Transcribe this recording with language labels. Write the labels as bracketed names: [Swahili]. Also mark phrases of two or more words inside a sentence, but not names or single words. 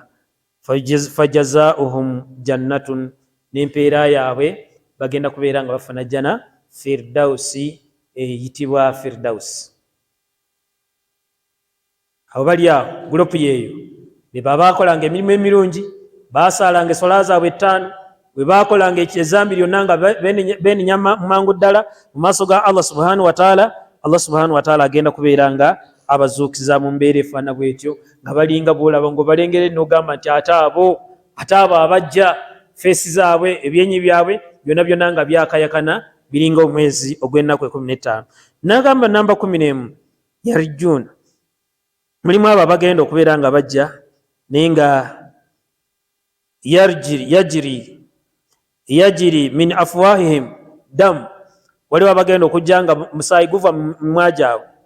[Arabic] فجزاؤهم جنات, [Ganda] n'empeera yaabwe bagenda kubeera nga bafuna [Arabic] جنة الفردوس, [Ganda] eyitibwa firdausi. Abo bali awo gurupu yeeyo be baakolanga emirimu emirungi, baasaalanga essola zaabwe 5, bwe baakolanga ezambi lyonna nga beenenya mangu ddala mu maaso ga [Arabic] الله سبحانه وتعالى. الله سبحانه وتعالى [Ganda] agenda kubeera nga abazuukiza mu mbeera efaana bwetyo, nga balinga bwolaba ng'obalengere n'ogamba nti ate abo abajja feesi zaabwe, ebyenyi byabwe byonna byonna nga byakayakana, biringa omwezi ogw'ennaku 15. N'agamba namba 11, yarjuna, mulimu abo abagenda okubeera nga bajja naye nga [Arabic] يجري من أفواههم دم, [Ganda] waliwo abagenda okujja nga musaayi guva mu mimwa gyabwe.